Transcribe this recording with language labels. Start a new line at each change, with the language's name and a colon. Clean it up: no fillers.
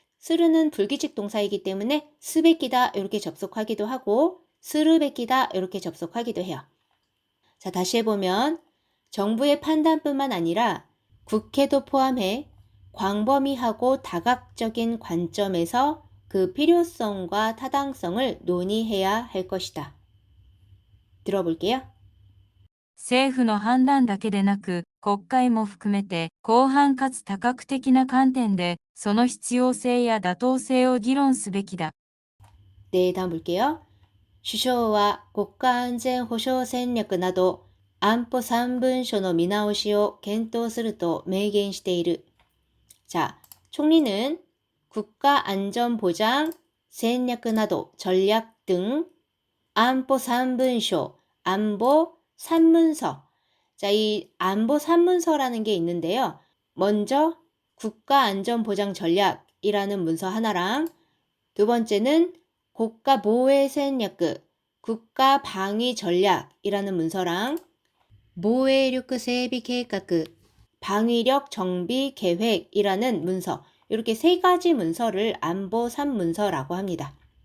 Korean: 스르는 불규칙 동사이기 때문에 스베끼다 이렇게 접속하기도 하고 스르베끼다 이렇게 접속하기도 해요. 자, 다시 해보면 정부의 판단뿐만 아니라 국회도 포함해 광범위하고 다각적인 관점에서 그 필요성과 타당성을 논의해야 할 것이다. 들어볼게요.
Japanese: 政府の判断だけでなく国会も含めて広範かつ多角的な観点でその必要性や妥当性を議論すべきだ。
Korean: 네, 다음 볼게요.
Japanese: 首相は国家安全保障戦略など安保3文書の見直しを検討すると明言している.
Korean: 자, 총리는 국가안전보장戦略 나도 전략 등 안보 3文書, 안보 3문서. 자, 이 안보 3문서라는 게 있는데요. 먼저 국가안전보장 전략이라는 문서 하나랑 두 번째는 국가보衛戦略, 국가방위 전략이라는 문서랑 보衛力 整備計画, 방위력 정비 계획이라는 문서, 이렇게 세 가지 문서를 안보 3문서라고 합니다.